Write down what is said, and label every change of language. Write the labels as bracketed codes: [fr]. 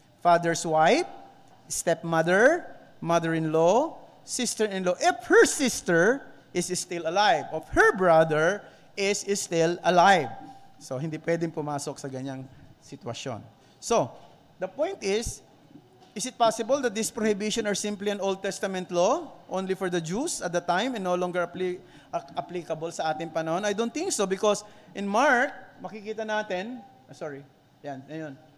[en] Father's wife, stepmother, mother-in-law, sister-in-law. If her sister is still alive, of her brother is still alive. [tl] So, hindi pwedeng pumasok sa ganyang sitwasyon. [en] So, the point is it possible that this prohibition are simply an Old Testament law, only for the Jews at the time, and no longer applicable [tl] sa ating panahon? [en] I don't think so, because in Mark, [tl] makikita natin, [en] yan.